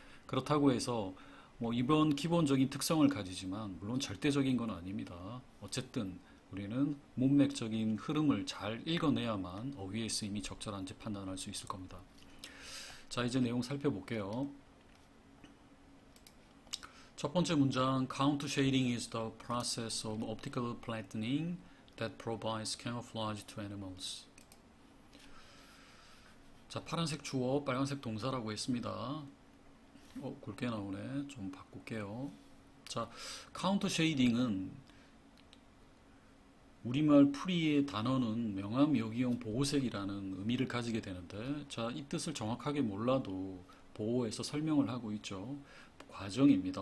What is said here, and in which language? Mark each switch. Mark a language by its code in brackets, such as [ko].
[ko] 그렇다고 해서 이번 기본적인 특성을 가지지만 물론 절대적인 건 아닙니다. 어쨌든 우리는 문맥적인 흐름을 잘 읽어내야만 어휘의 쓰임이 적절한지 판단할 수 있을 겁니다. 자, 이제 내용 살펴볼게요. 첫 번째 문장, [en] Count shading is the process of optical flattening that provides camouflage to animals. [ko] 자, 파란색 주어, 빨간색 동사라고 했습니다. 굵게 나오네. 좀 바꿀게요. 자, 카운터 쉐이딩은 우리말 풀이의 단어는 명암 여기용 보호색이라는 의미를 가지게 되는데, 자, 이 뜻을 정확하게 몰라도 보호해서 설명을 하고 있죠. 과정입니다.